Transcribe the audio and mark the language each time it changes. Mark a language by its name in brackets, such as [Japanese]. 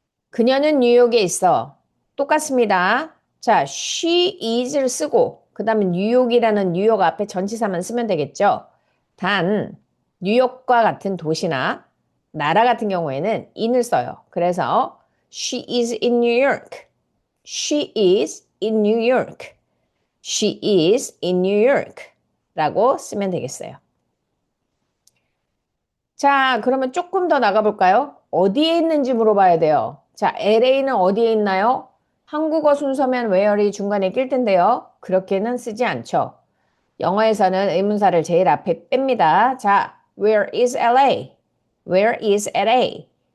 [Korean] 그녀는 뉴욕에 있어. 똑같습니다. 자, [English] she is [Korean] 를 쓰고 그 다음에 뉴욕이라는 뉴욕 앞에 전치사만 쓰면 되겠죠. 단 뉴욕과 같은 도시나 나라 같은 경우에는 in을 써요. 그래서 [English] she is in New York. She is in New York. She is in New York [Korean] 라고 쓰면 되겠어요. 자, 그러면 조금 더 나가볼까요? 어디에 있는지 물어봐야 돼요. 자, LA는 어디에 있나요? 한국어 순서면 where이 중간에 낄 텐데요. 그렇게는 쓰지 않죠. 영어에서는 의문사를 제일 앞에 뺍니다. 자, [English] where is LA? Where is LA?